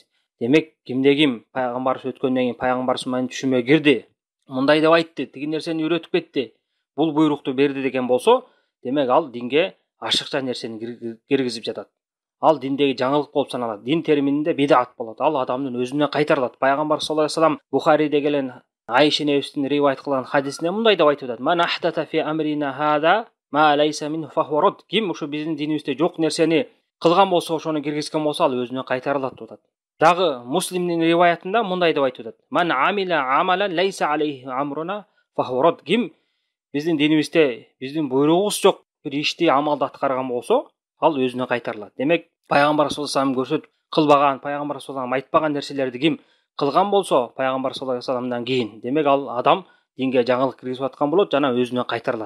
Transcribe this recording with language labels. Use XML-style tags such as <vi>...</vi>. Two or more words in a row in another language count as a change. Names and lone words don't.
<ky>Демек кимде ким пайгамбарыбыз өткөндөн кийин пайгамбарыбыз менен түшүмө кирди, мындай деп айтты, тиги нерсени үйрөтүп кетти, бул буйрукту берди деген болсо, демек ал динге ашыкча нерсени киргизип жатат. Ал диндеги жаңылык болуп саналат. Дин термининде бидат болот. Ал адамдын өзүнө кайтарылат. Пайгамбар</ky> <ar>صلى الله عليه وسلم</ar> <ky>Бухариде келген Айша энебиздин ривайет кылган хадисинде мындай деп айтып атат:</ky> <ar>"من أحدث في أمرنا هذا ما ليس منه فهو رد."</ar> <ky>Ким ушу биздин динибизде жок нерсени кылган болсо, ошону киргизген болсо, ал өзүнө кайтарылат деп атат. Дагы Муслимдин риваятында мындай деп айтып атат:</ky> <ar>"من عمل عملا ليس عليه أمرنا فهو رد".</ar> <ky>Ким биздин динибизде биздин буйругубуз жок бир ишти амалды аткарган болсо, ал өзүнө кайтарылат. Демек, пайгамбар</ky> <ar>صلى الله عليه وسلم</ar> <ky>кылбаган, пайгамбар</ky> <ar>صلى الله عليه وسلم</ar> <ky>айтпаган нерселерди ким кылган болсо, пайгамбар</ky> <ar>صلى الله عليه وسلم</ar> <ky>кийин, демек ал адам динге жаңылык киргизип аткан болот жана өзүнө кайтарылат.</ky>